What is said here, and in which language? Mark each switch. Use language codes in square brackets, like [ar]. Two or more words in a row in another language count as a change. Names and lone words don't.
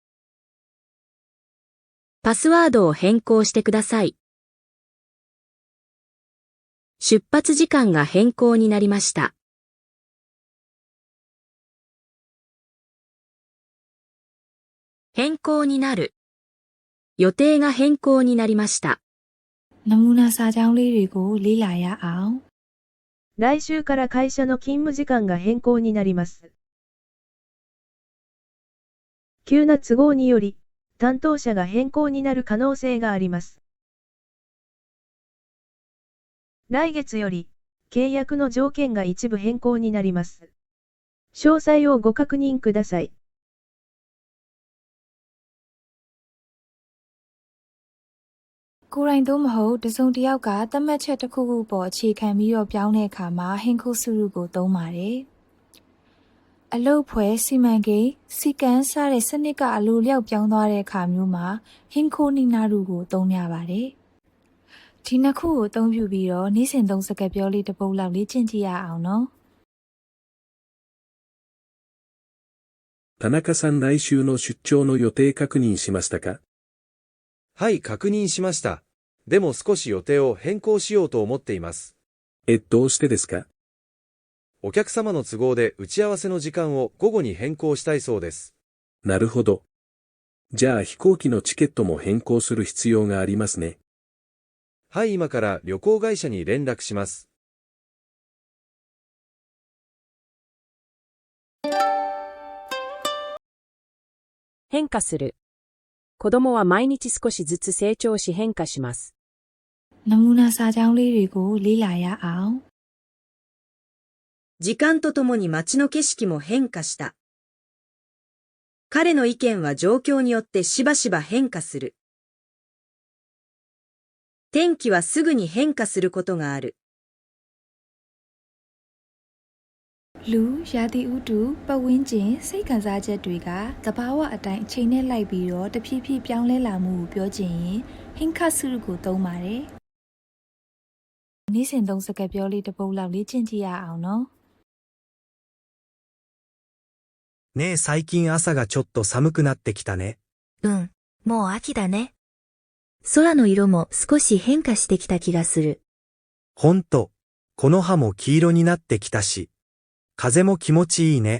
[ja] パスワードを変更してください。出発時間が変更になりました。変更になる。予定が変更になりました。 [my] နမူနာစာကြောင်းလေးတွေကိုလေ့လာရအောင်。 [ja] 来週から会社の勤務時間が変更になります。急な都合により、担当者が変更になる可能性があります。来月より、契約の条件が一部変更になります。詳細をご確認ください。 [my] ကိုယ်တိုင်သို့မဟုတ်တစုံတစ်ယောက်ကသတ်မှတ်ချက်တစ်ခုခုပေါ်အခြေခံပြီးတော့ပြောင်းတဲ့အခါမှာဟင်ခုစုရုကိုသုံးပါတယ်။အလုတ်ဖွဲစီမံကိန်းစီကံစတဲ့စနစ်ကအလိုလျောက်ပြောင်းသွားတဲ့အခါမျိုးမှာဟင်ခိုနီနာရုကိုသုံးရပါတယ်။ဒီနှစ်ခုကိုအသုံးပြုပြီးတော့နေ့စဉ်သုံးစကားပြောလေးတစ်ပုဒ်လောက်လေ့ကျင့်ကြည့်ရအောင်နော် [ja] 田中さん来週の出張の予定確認しましたか？はい、確認しました。でも少し予定を変更しようと思っています。どうしてですか？お客様の都合で打ち合わせの時間を午後に変更したいそうです。なるほど。じゃあ飛行機のチケットも変更する必要がありますね。はい、今から旅行会社に連絡します。変化する。子供は毎日少しずつ成長し変化します。 [my] နမူနာစာကြောင်းလေးတွေကိုလေ့လာရအောင်。 [ja] 時間とともに街の景色も変化した。彼の意見は状況によってしばしば変化する。天気はすぐに変化することがある。 [my] လူရာသီဥတုပတ်ဝန်းကျင်စိတ်ခံစားချက်တွေကသဘာဝအတိုင်းအချိန်နဲ့လိုက်ပြီးတော့တဖြည်းဖြည်းပြောင်းလဲလာမှုကိုပြောချင်ရင်ဟင်ခါစုရုကိုသုံးပါတယ်။နေ့စဉ်သုံးစကားပြောလေးတစ်ပုဒ်လောက်လေ့ကျင့်ကြည့်ရအောင်နော် [ja] ねえ、最近朝がちょっと寒くなってきたね。もう秋だね。空の色も少し変化してきた気がする。ほんと、この葉も黄色になってきたし、風も気持ちいいね。